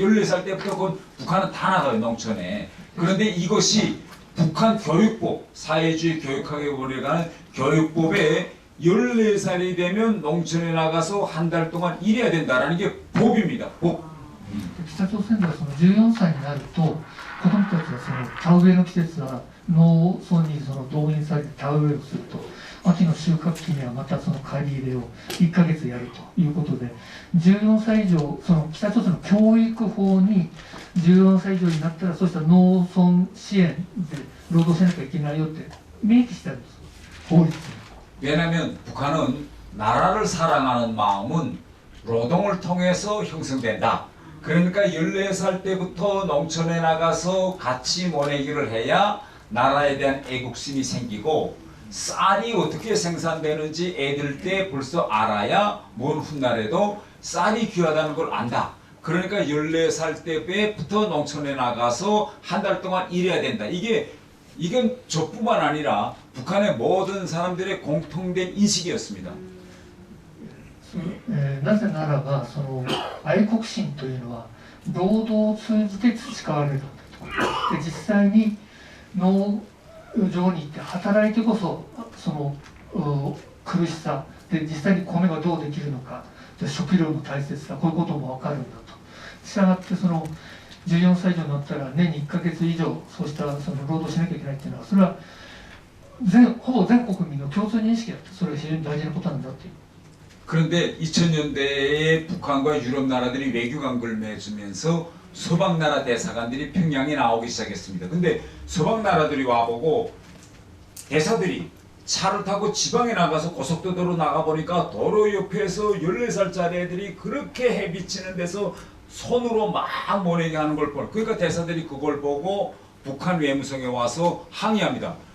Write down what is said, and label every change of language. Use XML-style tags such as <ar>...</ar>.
<ko>14살 때부터 북한은 다 나가요 농촌에. 그런데 이것이 북한 교육법 사회주의 교육학에 올라가는 교육법에 14살이 되면 농촌에 나가서 한 달 동안 일해야 된다라는 게 법입니다. 법.</ko> <ja>北朝鮮ではその14歳になると子供たちはその田植えの季節は農村にその動員されて田植えをすると秋の収穫期にはまたその刈り入れを1ヶ月やるということで14歳以上その北朝鮮の教育法に14歳以上になったらそうした農村支援で労働しなきゃいけないよって明記してあるんです法律に。</ja> <ko>왜냐하면 북한은 나라를 사랑하는 마음은 노동을 통해서 형성된다. 그러니까 14살 때부터 농촌에 나가서 같이 모내기를 해야 나라에 대한 애국심이 생기고 쌀이 어떻게 생산되는지 애들 때 벌써 알아야 먼 훗날에도 쌀이 귀하다는 걸 안다. 그러니까 14살 때부터 농촌에 나가서 한 달 동안 일해야 된다. 이건 저뿐만 아니라 북한의 모든 사람들의 공통된 인식이었습니다.</ko> <ja>なぜならばその愛国心というのは労働を通じて培われるんだと。で実際に農場に行って働いてこそその苦しさで実際に米がどうできるのか食料の大切さこういうことも分かるんだと。したがってその14歳以上になったら年に1ヶ月以上そうしたその労働しなきゃいけないっていうのはそれはほぼ全国民の共通認識だってそれが非常に大事なことなんだっていう。</ja> <ko>그런데 2000년대에 북한과 유럽 나라들이 외교관계를 맺으면서 서방 나라 대사관들이 평양에 나오기 시작했습니다. 근데 서방 나라들이 와보고 대사들이 차를 타고 지방에 나가서 고속도로로 나가보니까 도로 옆에서 14살짜리 애들이 그렇게 해 비치는 데서 손으로 막 모내게 하는 걸 보고 그러니까 대사들이 그걸 보고 북한 외무성에 와서 항의합니다.</ko>